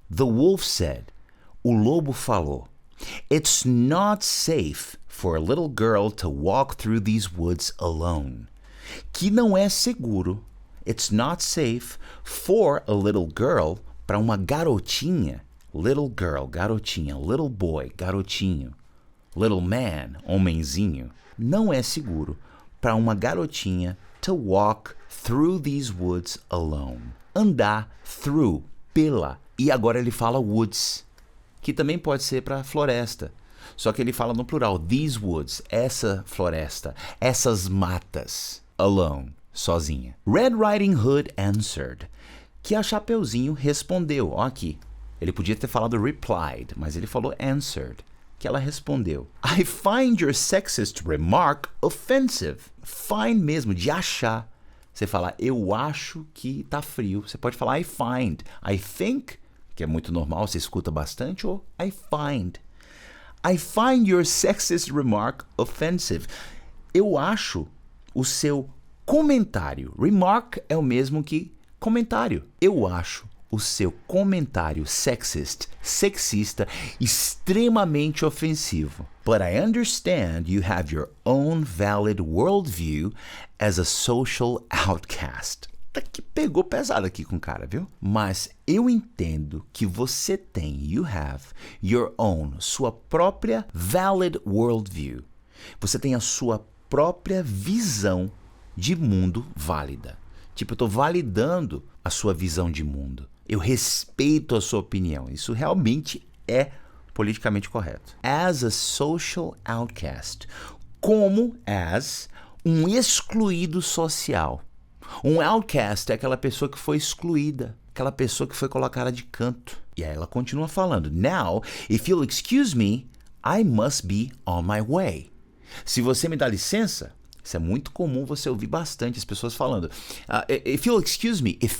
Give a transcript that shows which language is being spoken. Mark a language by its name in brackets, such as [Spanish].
[English] The wolf said, [Portuguese] o lobo falou, [English] It's not safe for a little girl to walk through these woods alone. [Portuguese] Que não é seguro, [English] it's not safe for a little girl, [Portuguese] para uma garotinha, little girl, garotinha, little boy, garotinho, little man, homenzinho, não é seguro para uma garotinha [English] to walk through these woods alone. [Portuguese] Andar through, pela, e agora ele fala woods, que também pode ser para floresta. Só que ele fala no plural, these woods, essa floresta, essas matas. Alone, sozinha. [English] Red Riding Hood answered, [Portuguese] que a Chapeuzinho respondeu. Ó aqui, ele podia ter falado replied, mas ele falou answered, que ela respondeu. [English] I find your sexist remark offensive. [Portuguese] Find mesmo, de achar. Você fala, eu acho que tá frio. Você pode falar I find. I think, que é muito normal, você escuta bastante, ou I find. [English] I find your sexist remark offensive. [Portuguese] Eu acho o seu comentário. Remark é o mesmo que comentário. Eu acho o seu comentário sexista, extremamente ofensivo. [English] But I understand you have your own valid worldview as a social outcast. [Portuguese] Tá que pegou pesado aqui com o cara, viu? Mas eu entendo que você tem, [English] you have, your own, [Portuguese] sua própria valid worldview. Você tem a sua própria visão de mundo válida. Tipo, eu estou validando a sua visão de mundo. Eu respeito a sua opinião. Isso realmente é politicamente correto. As a social outcast. Como as um excluído social. Um outcast é aquela pessoa que foi excluída. Aquela pessoa que foi colocada de canto. E aí ela continua falando. [English] Now, if you'll excuse me, I must be on my way. [Portuguese] Se você me dá licença, isso é muito comum você ouvir bastante as pessoas falando. [English] If you'll excuse me,